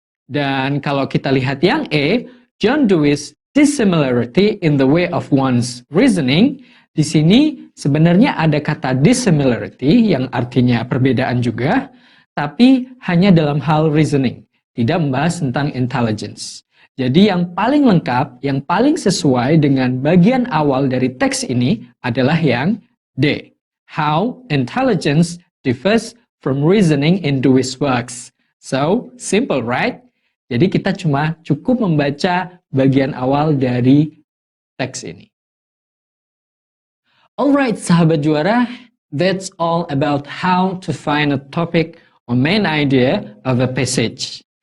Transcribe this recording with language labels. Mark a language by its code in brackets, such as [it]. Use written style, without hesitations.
[id] Dan kalau kita lihat yang E, [en] John Dewey's dissimilarity in the way of one's reasoning, [id] di sini sebenarnya ada kata dissimilarity yang artinya perbedaan juga, tapi hanya dalam hal reasoning, tidak membahas tentang intelligence. Jadi yang paling lengkap, yang paling sesuai dengan bagian awal dari teks ini adalah yang D. [en] How intelligence differs from reasoning in Dewey's works. So, simple right? [id] Jadi kita cuma cukup membaca bagian awal dari teks ini. [en] Alright, [id] sahabat juara, [en] that's all about how to find a topic or main idea of a passage.